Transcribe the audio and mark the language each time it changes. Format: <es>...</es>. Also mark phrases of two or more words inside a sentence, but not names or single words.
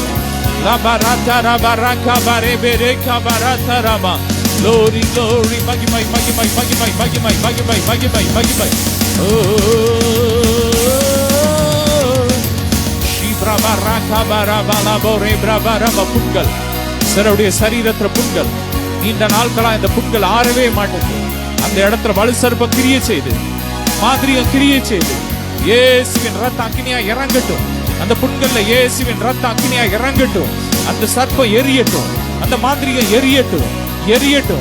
<en>La barata baraka bare bereka barata rama. Glory, glory, magimai, magimai, magimai, magimai, magimai, magimai, magimai. Oh, shibra baraka bara balabo rebra barama புண்கள்.</en> <ta>சிலருடைய சரீரத்துல புண்கள். நீண்ட நாட்களா இந்த புண்கள் ஆறவே மாட்டேங்குது. அந்த இடத்துல வலுசர்ப்ப கிரியை செய்து, மாதிரியம் கிரியை செய்து, இயேசுவின் ரத்த அக்கினியா இறங்கட்டும். அந்த புண்கள்ல இயேசுவின் ரத்த அக்கினியா இறங்கட்டும். அந்த சர்ப்பம் எரியட்டும், அந்த மாதிரியம் எரியட்டும், எரியட்டும்.</ta>